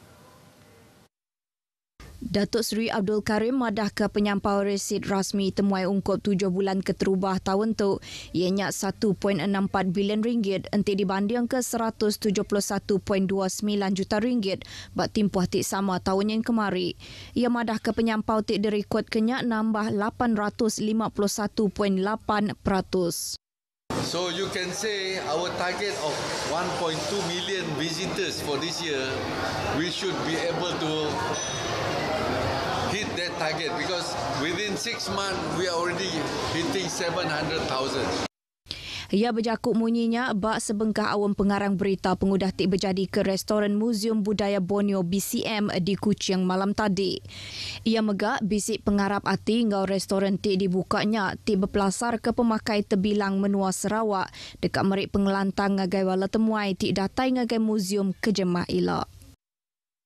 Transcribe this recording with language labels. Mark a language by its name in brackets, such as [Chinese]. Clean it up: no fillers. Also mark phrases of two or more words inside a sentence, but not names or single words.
[Iban] Datuk Seri Abdul Karim madah ke penyampau resit rasmi temuai ungkup 7 bulan keterubah tahun tu ianya 1.64 bilion ringgit enti dibanding ke 171.29 juta ringgit bak timpuh tik sama tahun yang kemari. Ia madah ke penyampau tik direkod kenyak nambah 851.8%. [English] So you can say our target of 1.2 million visitors for this year, we should be able to hit that target because within 6 months we are already hitting 700,000. [Iban] Ia berjakuk munyinya bak sebengkah awam pengarang berita pengudah tik berjadi ke restoran Muzium Budaya Borneo BCM di Kuching malam tadi. Ia megak bisik pengarap hati ngau restoran tik dibukanya tik berpelasar ke pemakai terbilang menua Sarawak dekat merik pengelantang ngagai wala temuai tik datai ngagai muzium kejemah ilak.